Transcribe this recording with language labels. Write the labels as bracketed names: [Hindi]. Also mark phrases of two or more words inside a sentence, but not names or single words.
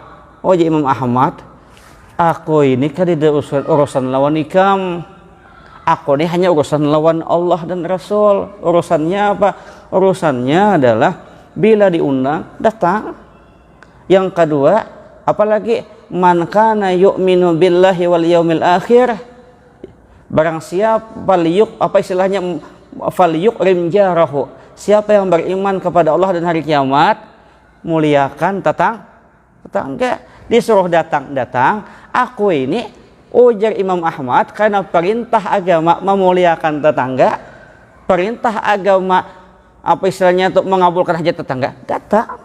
[Banjar] Ojat Imam Ahmad, aku ini kadeda urusan lawan ikam. Aku ini hanya urusan lawan Allah dan Rasul. Urusannya apa? Urusannya adalah bila diundang datang. Yang kedua, apalagi [Arabic] man kana yu'minu billahi wal yaumil akhir. [Banjar] Barang siapa [Arabic] falyukrim jarahu. [Banjar] Siapa yang beriman kepada Allah dan hari kiamat, muliakan tetangga. Disuruh datang. Aku ini ujar Imam Ahmad karena perintah agama memuliakan tetangga, perintah agama apa istilahnya untuk mengabulkan hajat tetangga, datang.